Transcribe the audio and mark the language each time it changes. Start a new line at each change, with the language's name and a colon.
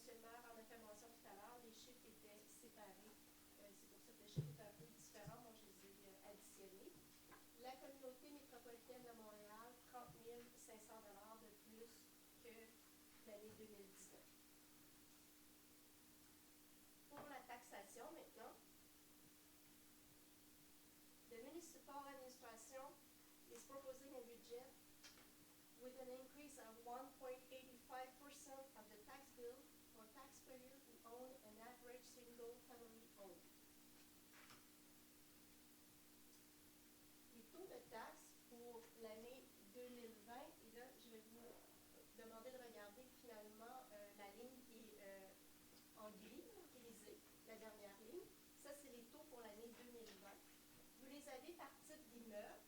French: le maire en a fait mention tout à l'heure, les chiffres étaient séparés. C'est pour ça que le chiffre est un peu différent. Moi, je les ai additionnés. La communauté métropolitaine de Montréal, 30 500 de plus que l'année 2019. Pour la taxation, maintenant,
English: the municipal administration is proposing a budget with an increase of 1.85% of the tax bill for taxpayers who own an average single-family home.
French: Les taux de taxes pour l'année 2020, et là, je vais vous demander de regarder finalement la ligne qui est en gris, grisée, la dernière ligne. Ça, c'est les taux pour l'année 2020. Vous les avez par type d'immeuble.